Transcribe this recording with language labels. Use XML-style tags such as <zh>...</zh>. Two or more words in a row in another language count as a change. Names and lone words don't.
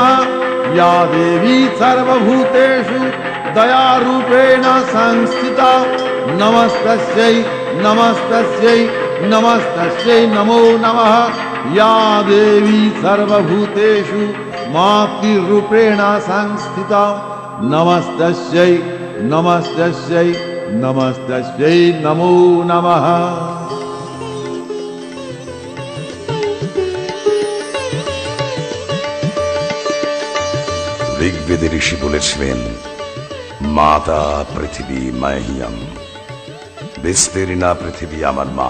<sa>या देवी सर्वभूतेषु दयारूपेण संस्थिता नमस्तस्यै नमस्तस्यै नमस्तस्यै नमो नमः। या देवी सर्वभूतेषु मातृरूपेण संस्थिता नमस्तस्यै नमस्तस्यै नमस्तस्यै नमो नमः।</sa> <bn>ঋগ্বেদে ঋষি বলেছিলেন,</bn> <sa>মাতা পৃথিবী মাহিয়াম,</sa> <bn>বিস্তীর্ণা পৃথিবী আমার মা।</bn>